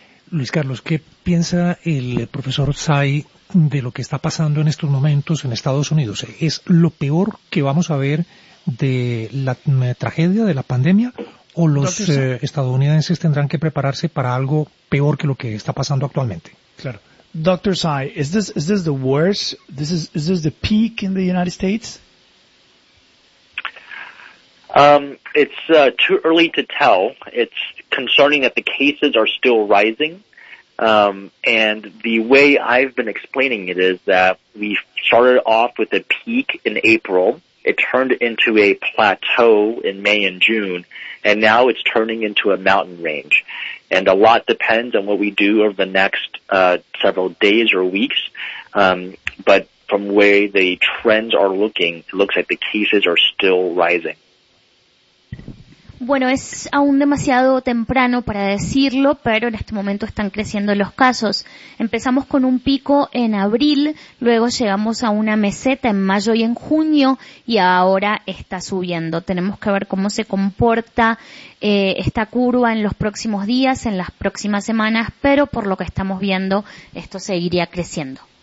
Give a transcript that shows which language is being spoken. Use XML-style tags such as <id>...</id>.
<es>Luis Carlos, ¿qué piensa el profesor Tsai de lo que está pasando en estos momentos en Estados Unidos? ¿Es lo peor que vamos a ver de la tragedia de la pandemia o los estadounidenses tendrán que prepararse para algo peor que lo que está pasando actualmente? Claro.</es> <en>Dr. Tsai, is this the worst? Is this the peak in the United States? It's too early to tell. It's concerning that the cases are still rising. And the way I've been explaining it is that we started off with a peak in April. It turned into a plateau in May and June, and now it's turning into a mountain range. And a lot depends on what we do over the next several days or weeks. But from where the trends are looking, it looks like the cases are still rising.</en> <es>Bueno, es aún demasiado temprano para decirlo, pero en este momento están creciendo los casos. Empezamos con un pico en abril, luego llegamos a una meseta en mayo y en junio, y ahora está subiendo. Tenemos que ver cómo se comporta esta curva en los próximos días, en las próximas semanas, pero por lo que estamos viendo, esto seguiría creciendo.</es>